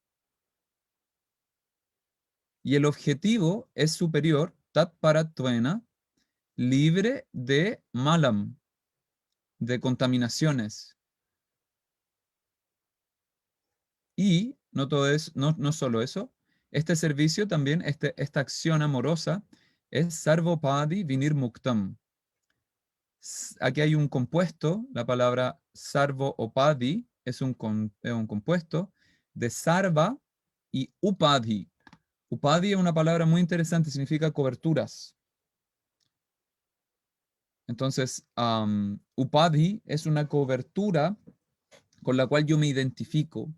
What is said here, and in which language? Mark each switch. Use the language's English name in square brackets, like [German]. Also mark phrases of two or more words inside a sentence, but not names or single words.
[Spanish] Y el objetivo es superior, [Sanskrit] Tat Paratvena, [Spanish] libre de malam, de contaminaciones. Y no todo es, no solo eso. Este servicio también, esta acción amorosa, es [Sanskrit] sarvopadi vinir muktam. [Spanish] Aquí hay un compuesto, la palabra sarvo o padi es un compuesto de sarva y upadhi. Upadhi es una palabra muy interesante, significa coberturas. Entonces, upadhi es una cobertura con la cual yo me identifico.